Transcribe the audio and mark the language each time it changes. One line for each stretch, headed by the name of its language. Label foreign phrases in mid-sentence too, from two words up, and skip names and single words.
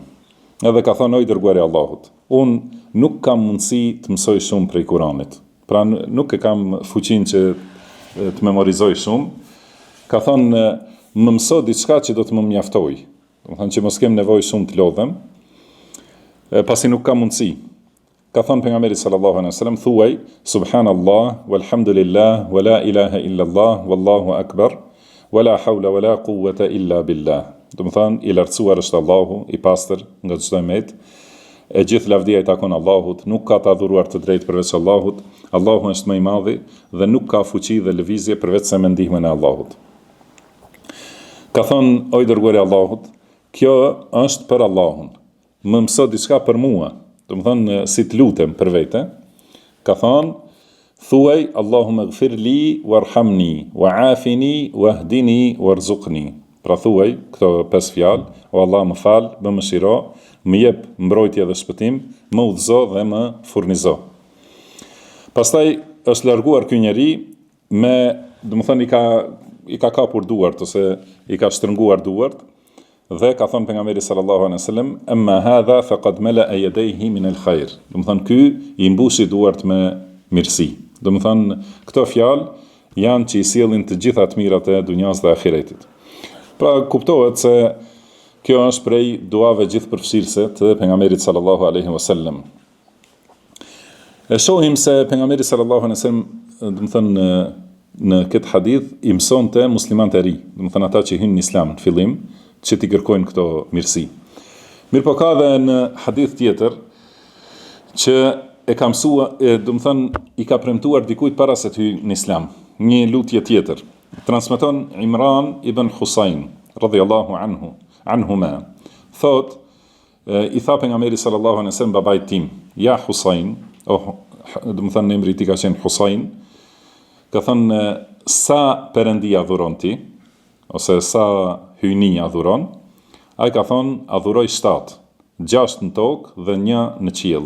Albanian: Edhe ka thënë, oj dërguari i Allahut, unë nuk kam mundësi të mësoj shumë prej Kuranit. Pra nuk e kam fuqinë që të memorizoj shumë. Ka thënë, më mëso diçka që do të më mjaftoj. Do të thënë që mos kem nevojë shumë të lodhem, pasi nuk kam mundësi. Ka thënë pejgamberi
Arabic: صلى الله عليه وسلم,
Albanian: thuaj
Arabic: سبحان الله والحمد لله ولا إله إلا الله والله أكبر ولا حول ولا قوة إلا بالله.
Albanian: Do të thënë, i lartësuar është Allahu, i pastër nga çdo mëjet, e gjithë lavdia i takon Allahut, nuk ka të adhuruar të drejtë përveç Allahut, Allahu është më i madhi dhe nuk ka fuqi dhe lëvizje përveç se me ndihmën e Allahut. Ka thënë, oj dërguari i Allahut, kjo është për Allahun, më mëso diçka për mua, do të thënë si të lutem për vete. Ka thënë, thuaj
Arabic: اللهم اغفر لي وارحمني وعافني واهدني وارزقني.
Albanian: Pra thuaj këto 5 fjalë, o Allah më fal, më mëshiro, më jep mbrojtje dhe shpëtim, më udhëzo dhe më furnizo. Pastaj është larguar ky njeri me, do të thënë i ka kapur duart ose i ka shtrënguar duart dhe ka thënë pejgamberi
Arabic: صلى الله عليه وسلم, أما هذا فقد ملأ يديه من الخير.
Albanian: Do të thënë ky i mbushi duart me mirësi. Do të thënë këto fjalë janë që i sjellin të gjitha të mirat e dunjas dhe ahiretit. Pra kuptohet se kjo është prej duave gjithëpërfshirëse të pejgamberit
Arabic: صلى الله عليه وسلم.
Albanian: E shohim se pejgamberi
Arabic: صلى الله عليه وسلم,
Albanian: do të thënë në këtë hadith i mësonte muslimanët e ri, do të thënë ata që hynë në Islam në fillim, që t'i kërkojnë këto mirësi. Mirpo ka edhe në hadith tjetër që e ka mësua, do të thënë i ka premtuar dikujt para se të hyjë në Islam, një lutje tjetër. Transmeton Imran ibn Husayn
Arabic: رضي الله عنهما,
Albanian: thot i tha pejgamberi
Arabic: صلى الله عليه وسلم
Albanian: babait tim, ja Husayn, do të thënë emri i tij ka qenë Husayn, ka thënë sa perëndi adhuron ti, ose sa hyjni adhuron, ai ka thënë adhuroj 7, 6 në tokë dhe 1 në qiell.